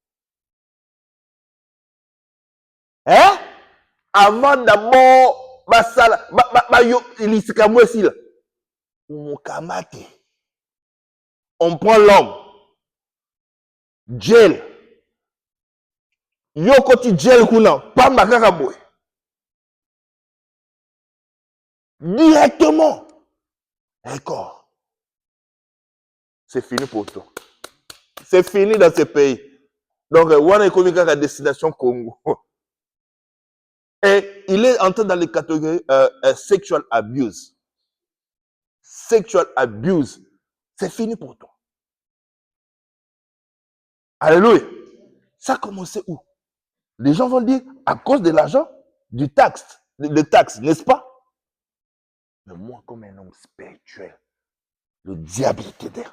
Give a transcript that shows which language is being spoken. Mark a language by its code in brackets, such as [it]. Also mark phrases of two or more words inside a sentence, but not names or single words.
[fr] Hein? Avant d'abord, on prend l'homme. [ln] Gel. Yo koti gel kuna, pamba kaka boy. [fr] Directement. D'accord. C'est fini pour toi. C'est fini dans ce pays. Donc, on a économique à la destination Congo. Et il est entré dans les catégories [en] sexual abuse. Sexual abuse. [fr] C'est fini pour toi. Alléluia. Ça a commencé où? Les gens vont dire, à cause de l'argent, du taxe, des taxes, n'est-ce pas? Mais moi, comme un homme spirituel, le diable était derrière.